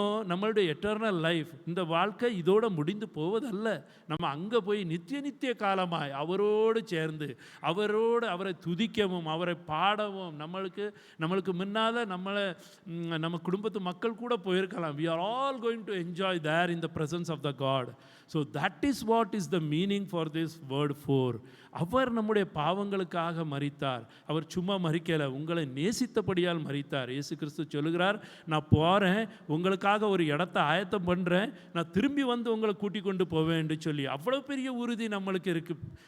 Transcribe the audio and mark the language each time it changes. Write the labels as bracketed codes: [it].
[ta] நம்மளுடைய eternal life, இந்த வாழ்க்கை இதோட முடிந்து போவதல்ல. நம்ம அங்கே போய் நித்திய காலமாய் அவரோடு சேர்ந்து அவரை துதிக்கவும் அவரை பாடவும், நம்மளுக்கு முன்னால் நம்ம குடும்பத்து மக்கள் கூட போயிருக்கலாம். [en] we are all going to enjoy there in the presence of the God. So that is what is the meaning for this word 4. [ta] அவர் நம்முடைய பாவங்களை பாவங்களுக்காக மரித்தார். அவர் சும்மா மரிக்கலை, உங்களை நேசித்தபடியால் மரித்தார். இயேசு கிறிஸ்து சொல்லுகிறார், நான் போகிறேன், உங்களுக்காக ஒரு இடத்த ஆயத்தம் பண்ணுறேன், நான் திரும்பி வந்து உங்களை கூட்டிக் கொண்டு போவேன் என்று சொல்லி அவ்வளோ பெரிய உறுதி நம்மளுக்கு இருக்குது.